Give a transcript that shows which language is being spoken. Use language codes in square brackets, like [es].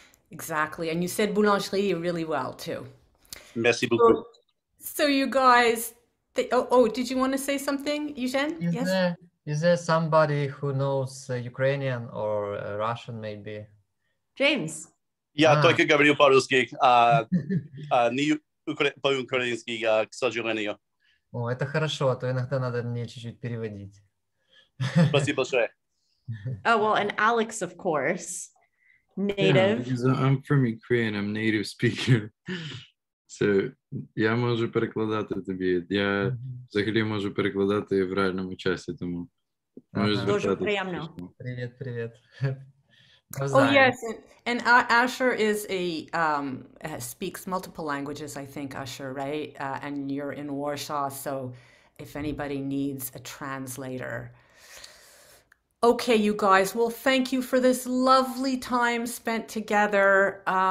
[en] Exactly. And you said boulangerie really well too. [fr] Merci beaucoup. [en] So you guys, did you want to say something, Eugene? Yes. Is there somebody who knows Ukrainian or Russian maybe? James. [ru] Я только говорю по-русски, не по-украински, к сожалению. О, это хорошо, а то иногда надо мне чуть-чуть переводить. Спасибо большое. [en] Oh, well, and Alex, of course, native. Yeah, I'm from Ukraine, I'm native speaker. So, [uk] я можу перекладати тобі. Я взагалі можу перекладати в реальному часі, тому можу звертатися. Дуже приємно. [ru] Привет, привет. [en] Oh yes, and Asher is speaks multiple languages, I think, Asher, right? And you're in Warsaw, so if anybody needs a translator. Okay, you guys, well, thank you for this lovely time spent together.